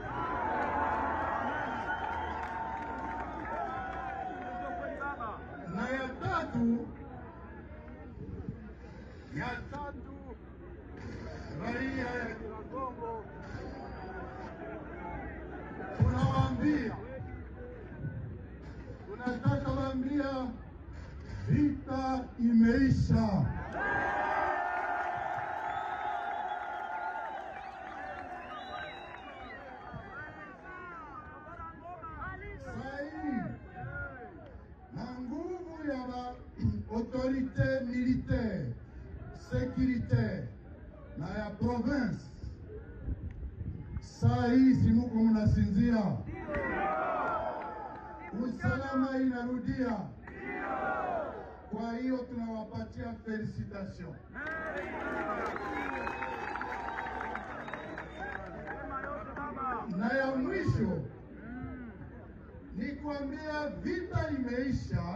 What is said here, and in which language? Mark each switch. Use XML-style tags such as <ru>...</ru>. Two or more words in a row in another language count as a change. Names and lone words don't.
<sw>Na ya tatu raia ya Kongo tunawaambia, tunataka waambia vita imeisha.</sw> <fr>Autorité militaire, sécuritaire,</fr> <sw>na ya province. Saa hii si muko mnasinzia. Usalama inarudia. Kwa hiyo tunawapatia felicitation. Na ya mwisho ni kuambia vita imeisha.</sw>